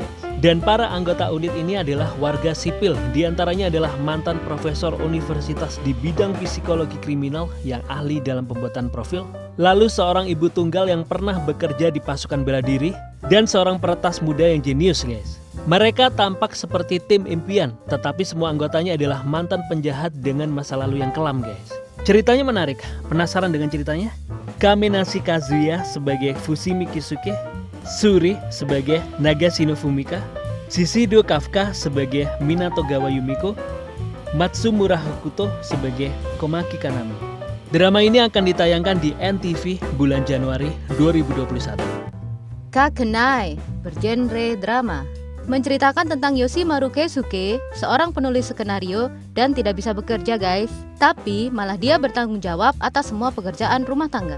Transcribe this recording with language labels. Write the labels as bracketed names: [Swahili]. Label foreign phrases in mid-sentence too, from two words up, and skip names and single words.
[Indonesian] Dan para anggota unit ini adalah warga sipil, diantaranya adalah mantan profesor universitas di bidang psikologi kriminal yang ahli dalam pembuatan profil, lalu seorang ibu tunggal yang pernah bekerja di pasukan bela diri, dan seorang peretas muda yang jenius, guys. Mereka tampak seperti tim impian, tetapi semua anggotanya adalah mantan penjahat dengan masa lalu yang kelam, guys. Ceritanya menarik, penasaran dengan ceritanya? Kamenashi Kazuya sebagai Fushimi Kyosuke, Suri sebagai Nagashino Fumika, Shishido Kafka sebagai Minato Gawa Yumiko, Matsumura Hokuto sebagai Komaki Kanami. Drama ini akan ditayangkan di NTV bulan Januari 2021. Kakenai bergenre drama, menceritakan tentang Yoshimaru Keisuke, seorang penulis skenario dan tidak bisa bekerja, guys. Tapi malah dia bertanggung jawab atas semua pekerjaan rumah tangga.